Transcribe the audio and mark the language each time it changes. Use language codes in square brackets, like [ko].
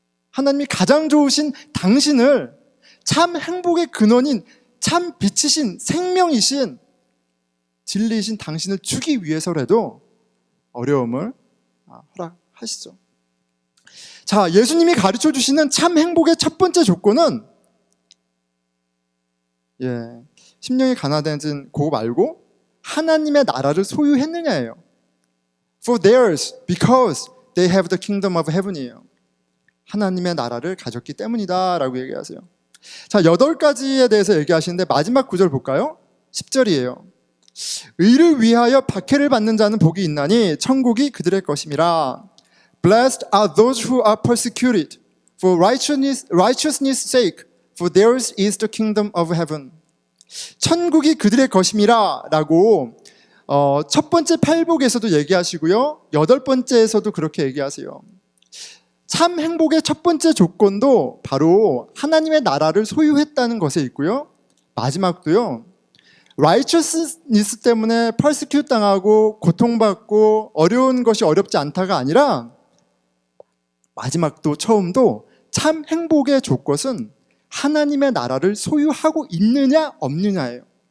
[ko] 하나님이 가장 좋으신 당신을, 참 행복의 근원인, 참 빛이신, 생명이신, 진리이신 당신을 주기 위해서라도 어려움을 허락하시죠. 자, 예수님이 가르쳐 주시는 참 행복의 첫 번째 조건은 심령이 가난해진 그거 말고 하나님의 나라를 소유했느냐예요. [en] For theirs, because they have the kingdom of heaven이에요. [ko] 하나님의 나라를 가졌기 때문이다 라고 얘기하세요. 자, 8가지에 대해서 얘기하시는데 마지막 구절 볼까요? 10절이에요. 의를 위하여 박해를 받는 자는 복이 있나니 천국이 그들의 것임이라. [en] Blessed are those who are persecuted for righteousness' sake, for theirs is the kingdom of heaven. [ko] 천국이 그들의 것임이라 라고 첫 번째 팔복에서도 얘기하시고요, 8번째에서도 그렇게 얘기하세요. 참 행복의 첫 번째 조건도 바로 하나님의 나라를 소유했다는 것에 있고요, 마지막도요, righteousness 때문에 persecute 당하고 고통받고 어려운 것이 어렵지 않다가 아니라 마지막도 처음도 참 행복의 조건은 하나님의 나라를 소유하고 있느냐 없느냐예요.